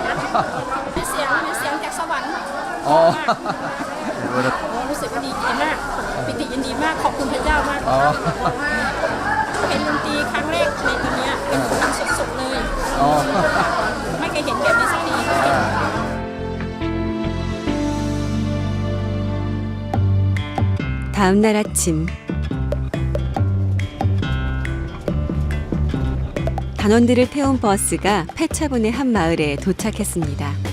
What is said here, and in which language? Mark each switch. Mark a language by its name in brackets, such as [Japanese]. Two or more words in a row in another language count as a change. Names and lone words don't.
[Thai] มีเสียงจากสวรรค์ อ๋อ รู้สึกว่าดีใจมากปิติยินดีมากขอบคุณพระเจ้ามาก อ๋อ เป็นดนตรีครั้งแรกในวันนี้เป็นครั้งสุดๆเลย อ๋อ ไม่เคยเห็นแบบนี้สักที [Korean] 다음 날 아침 단원들을 태운 버스가 폐차분의 한 마을에 도착했습니다.